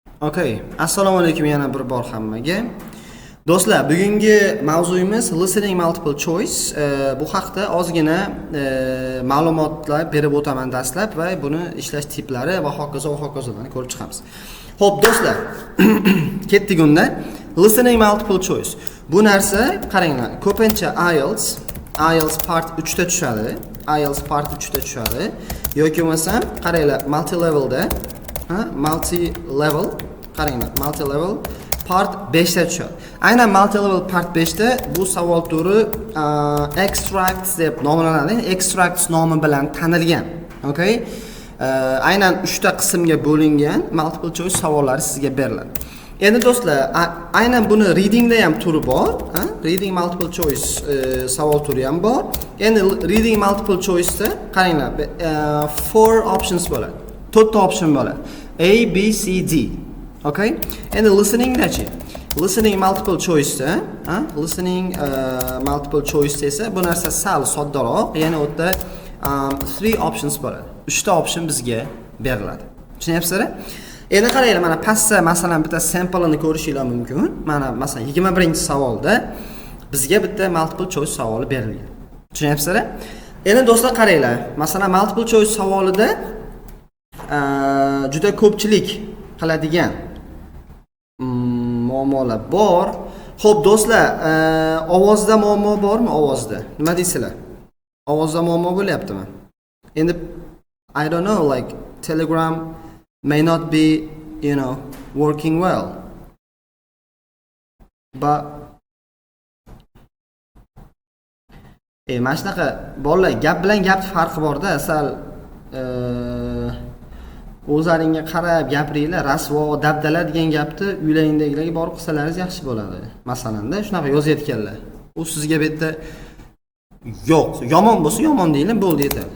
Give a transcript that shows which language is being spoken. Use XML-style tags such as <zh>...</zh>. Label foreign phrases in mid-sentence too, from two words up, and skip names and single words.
<uz>Okay, assalomu alaykum yana bir bor hammaga. Do'stlar, bugungi mavzuyimiz</uz> <en>listening multiple choice.</en> <uz>Bu haqda ozgina ma'lumotlar berib o'taman dastlab va buni ishlash tiplari va hokazolarni ko'rib chiqamiz. Xo'p, do'stlar, ketdik unda.</uz> <en>Listening multiple choice.</en> <uz>Bu narsa, qaranglar, ko'pincha IELTS part 3 ta tushadi. IELTS part 3 ta tushadi. Yoki bo'lmasam, qaranglar,</uz> <en>multi-level multi-level part</en> <uz>5 ta tushadi. Aynan</uz> <en>multi-level part</en> <uz>5 ta bu savol turi extracts deb nomlanadi. Extracts nomi bilan tanilgan. Okay? Aynan 3 ta qismga bo'lingan multiple choice savollari sizga beriladi. Endi do'stlar, aynan buni readingda ham turi bor,</uz> <en>reading multiple choice</en> <uz>savol turi ham bor. Endi</uz> <en>reading multiple choice</en> <uz>da qaranglar,</uz> <en>4 options</en> <uz>bo'ladi. 4 ta option bo'ladi. A, B, C, D. Okay? Endi listening-dachi.</uz> <en>Listening multiple choice</en> <uz>da,</uz> <en>listening multiple choice</en> <uz>esa bu narsa sal soddaroq, ya'ni u yerda</uz> <en>3 options</en> <uz>bo'ladi. 3 ta option bizga beriladi. Tushunyapsizlar? Endi qaranglar, mana pastda masalan bitta sample'ini ko'rishingiz mumkin. Mana masalan 21-savolda bizga bitta</uz> <en>multiple choice</en> <uz>savoli berilgan. Tushunyapsizlar? Endi do'stlar qaranglar, masalan</uz> <en>multiple choice</en> <uz>savolida juda ko'pchilik qiladigan muammolar bor. Xo'p do'stlar, ovozda muammo bormi? Ovozda. Nima deysizlar? Ovozda muammo bo'lyaptimi?</uz> <en>Endi I don't know, like Telegram may not be, working well.</en> <uz>But mana shunaqa bolalar, gap bilan gap farqi bor-da, sal o'zlaringga qarab gapiringlar, rasvo, dabdala degan gapni uylaringdagilarga borib qilsalaringiz yaxshi bo'ladi. Masalanda shunaqa yozayotganlar. U sizga bu yerda yo'q, yomon bo'lsa yomon deylik, bo'ldi yetadi.</uz>